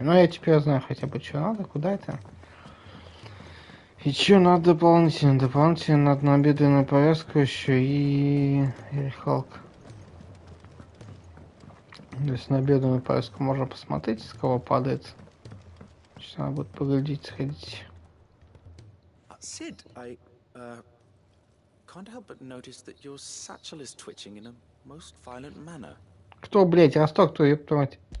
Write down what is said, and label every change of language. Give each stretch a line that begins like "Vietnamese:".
Russian: Но я теперь знаю хотя бы, что надо, куда это. И что надо дополнительно? Дополнительно надо набедренную повязку еще и рехалка. То есть на бедренную повязку можно посмотреть, с кого падает. Сейчас надо будет поглядеть, сходить.
English: Sid, I can't help but notice that your satchel is twitching in a most violent manner.
Russian: Кто, блять, росток, кто, ёб твою мать?